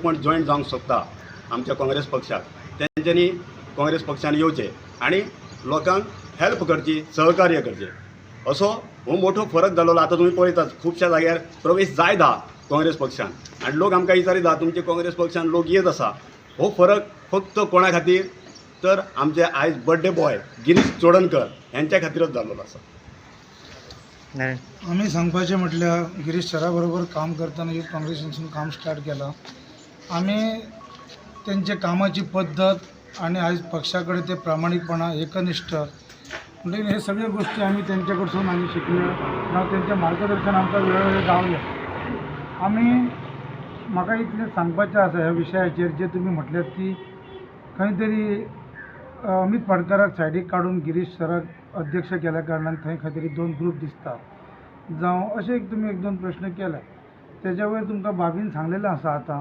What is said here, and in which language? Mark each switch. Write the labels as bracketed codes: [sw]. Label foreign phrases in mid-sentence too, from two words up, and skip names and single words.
[kok] कोण जॉयन जावंक सोदता आमच्या काँग्रेस पक्षाक तेंच्यांनी काँग्रेस पक्षान येवचें आनी लोकांक हेल्प करची सहकार्य करचें असो हो मोठो फरक जाल्लो आतां तुमी पळयतात खुबश्या जाग्यार प्रवेश जायत आहा काँग्रेस पक्षान आनी लोक आमकां विचारीता तुमचे काँग्रेस पक्षान लोक येत आसा हो फरक फक्त कोणा खातीर तर आमचे आयज [en] birthday boy [kok] गिरीश चोडणकर यांच्या खातीरच जाल्लो आसा. आम्ही सांगपाचें म्हटल्यार गिरीश सरा बरोबर काम करताना युथ काँग्रेसीन काम स्टार्ट केलां आमी तेंचे कामाची पद्दत [mr] आणि आज पक्षाकडे ते प्रामाणिकपणा एकनिष्ठ म्हणजे हे सगळ्या गोष्टी आम्ही त्यांच्याकडसून आम्ही शिकलो [kok] किंवा त्यांचे मार्गदर्शन आमकां वेळोवेळी गावलें आमी म्हाका इतलें सांगपाचें आसा ह्या विशयाचेर जे तुमी म्हटल्यात की खंय तरी अमित पाडकाराक सायडीक काडून गिरीश सराक अध्यक्ष केल्या कारणान थंय खंय तरी 2 ग्रूप दिसतात जावं अशें एक तुमी 1-2 प्रश्न केले तेज्या वयर तुमकां बाबीन सांगलेलें आसा आतां